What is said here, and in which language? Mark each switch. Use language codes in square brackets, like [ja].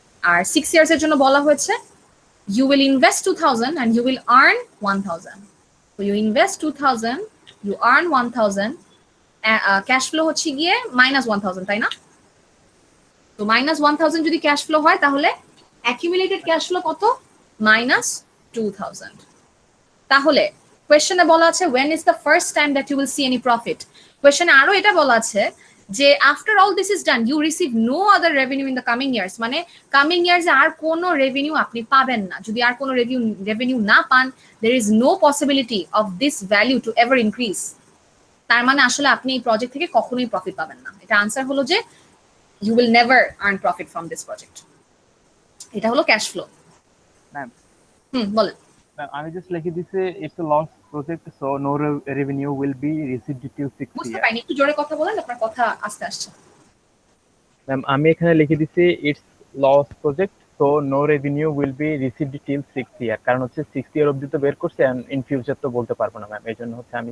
[bn] আর 6 years এর জন্য বলা হয়েছে [en] you will invest 2000 and you will earn 1000, so you invest 2000 you earn 1000, [bn] cash flow হচ্ছে গিয়ে -1000, তাই না? তো -1000 যদি ক্যাশ ফ্লো হয় তাহলে অ্যাকিউমুলেটেড ক্যাশ ফ্লো কত? -2000। তাহলে কোয়েশ্চনে বলা আছে [en] when is the first time that you will see any profit। কোয়েশ্চনে আরো এটা বলা আছে যে after all this is done you receive no other revenue in the coming years, [bn] মানে কামিং ইয়ার্স আর কোনো রেভিনিউ আপনি পাবেন না। যদি আর কোনো রেভিনিউ না পান [en] there is no possibility of this value to ever increase, [bn] তার মানে আসলে আপনি এই প্রজেক্ট থেকে কখনোই প্রফিট পাবেন না। এটা আনসার হলো যে [en] you will never earn profit from this project। [bn] এটা হলো ক্যাশ ফ্লো। ম্যাম বলেন। আমি জাস্ট লিখে দিছি [en] it's a loss project so no revenue will be received till 6 [bn] বুঝতে [en] ইয়ার। [bn] পাইনি, একটু জোরে কথা বলেন, আপনার কথা আস্তে আসছে। ম্যাম আমি এখানে লিখে দিছি it's loss project [en] so no revenue will be received till 6th year, [bn] কারণ হচ্ছে 6th year অবধি তো বের করছে, [en] and in future [bn] তো বলতে পারবো না ম্যাম, এই জন্য হচ্ছে আমি